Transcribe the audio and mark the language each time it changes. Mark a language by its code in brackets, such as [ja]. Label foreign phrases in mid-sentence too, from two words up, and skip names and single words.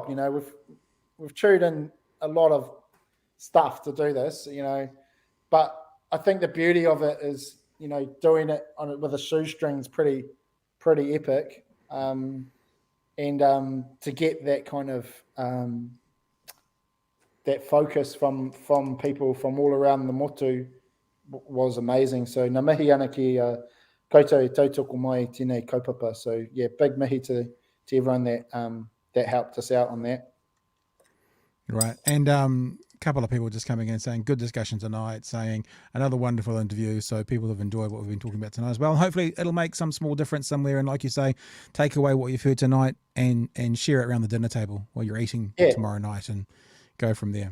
[en] You know, we've chewed in a lot of stuff to do this, you know, but I think the beauty of it is, you know, doing it with a shoestring's pretty epic. And to get that kind of that focus from people from all around the motu was amazing. [mi] So ngā mihi ana ki koutou e tautoko mai tēnei kaupapa. [en] So yeah, big mihi to everyone that helped us out on that. Right. And a couple of people just coming in saying good discussion tonight, saying another wonderful interview. So people have enjoyed what we've been talking about tonight as well. Hopefully it'll make some small difference somewhere. And like you say, take away what you've heard tonight and share it around the dinner table while you're eating tomorrow night and go from there.